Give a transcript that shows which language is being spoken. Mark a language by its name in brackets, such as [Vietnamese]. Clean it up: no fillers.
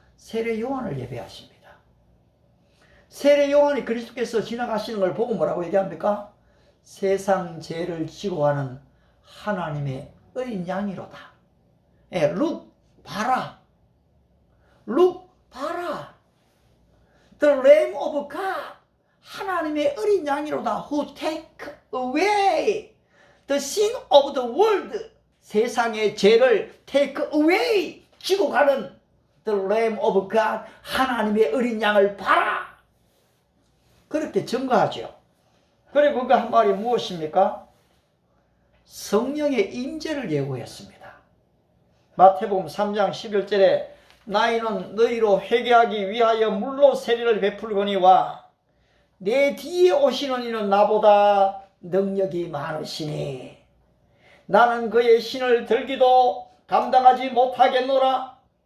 [Korean] 세례 요한을 예비하십니다. 세례 요한이 그리스도께서 지나가시는 걸 보고 뭐라고 얘기합니까? 세상 죄를 지고 가는 하나님의 어린 양이로다. 예, [English] look, [Korean] 봐라. look, 봐라. [English] The Lamb of God. [Korean] 하나님의 어린 양이로다. [English] Who take away the sin of the world. [Korean] 세상의 죄를 [English] take away. [Korean] 지고 가는 [English] The Lamb of God. [Korean] 하나님의 어린 양을 봐라. 그렇게 증거하죠. 그리고 그 한 말이 무엇입니까? 성령의 임재를 예고했습니다. 마태복음 3장 11절에 나이는 너희로 회개하기 위하여 물로 세례를 베풀거니와 내 뒤에 오시는 이는 나보다 능력이 많으시니 나는 그의 신을 들기도 감당하지 못하겠노라.